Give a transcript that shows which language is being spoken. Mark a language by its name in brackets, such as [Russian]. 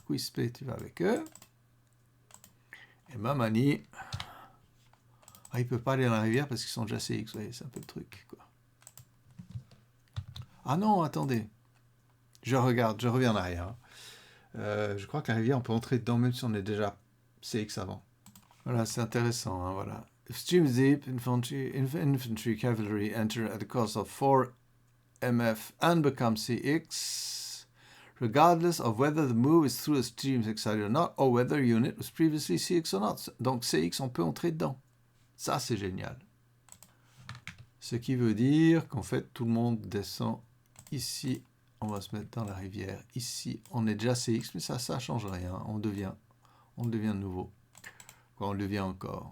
[French] Quizpay, tu vas avec eux. Et Mamani, il ne peut pas aller dans la rivière parce qu'ils sont déjà CX, vous voyez, c'est un peu le truc, quoi. Ah non, attendez. Je regarde, je reviens en arrière. Je crois que la rivière, on peut entrer dedans même si on est déjà CX avant. Voilà, c'est intéressant, hein, voilà. [English] If streams deep, infantry cavalry enter at the cost of 4 MF and become CX, regardless of whether the move is through a stream excited or not, or whether a unit was previously CX or not. [French] Donc CX, on peut entrer dedans. Ça, c'est génial. Ce qui veut dire qu'en fait, tout le monde descend ici. On va se mettre dans la rivière. Ici, on est déjà CX, mais ça ne change rien. On devient de nouveau. Quoi, on le devient encore.